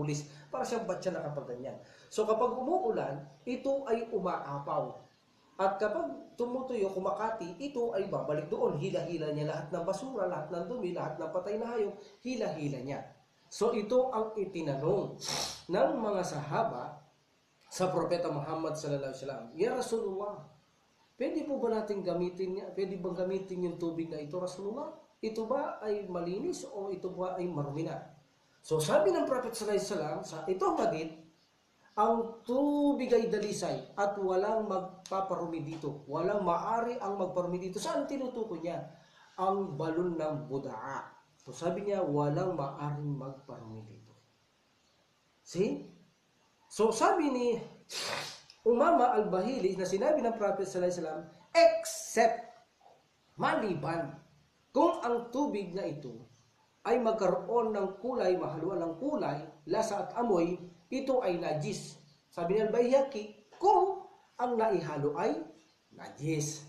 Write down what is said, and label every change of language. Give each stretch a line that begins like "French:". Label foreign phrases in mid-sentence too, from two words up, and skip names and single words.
Filipino: Para siyang batya nakapaganyan. So kapag umuulan, ito ay umaapaw. At kapag tumutuyo, kumakati, ito ay babalik doon. Hila-hila niya lahat ng basura, lahat ng dumi, lahat ng patay na hayop, hila-hila niya. So ito ang itinanong ng mga sahaba sa Propeta Muhammad
Arabic: صلى الله عليه وسلم. يا رسول الله,
Filipino: pwede po ba natin gamitin niya? Pwede bang gamitin yung tubig na ito, Rasulullah? Ito ba ay malinis o ito ba ay marumi na? So sabi ng Prophet
Arabic: صلى الله عليه وسلم
Filipino: sa itong hadith, ang tubig ay dalisay at walang magpaparumi dito. Walang maari ang magparumi dito. Saan tinutukoy niya? Ang balon ng budaa. So sabi niya, walang maaring magparumi dito. See? So sabi ni Umama al-Bahili na sinabi ng Prophet
Arabic: صلى الله عليه وسلم,
Filipino: except maliban kung ang tubig na ito ay magkaroon ng kulay, mahaluan ng kulay, lasa at amoy, ito ay najis. Sabi ni al-Baihaqi, kung ang naihalo ay najis.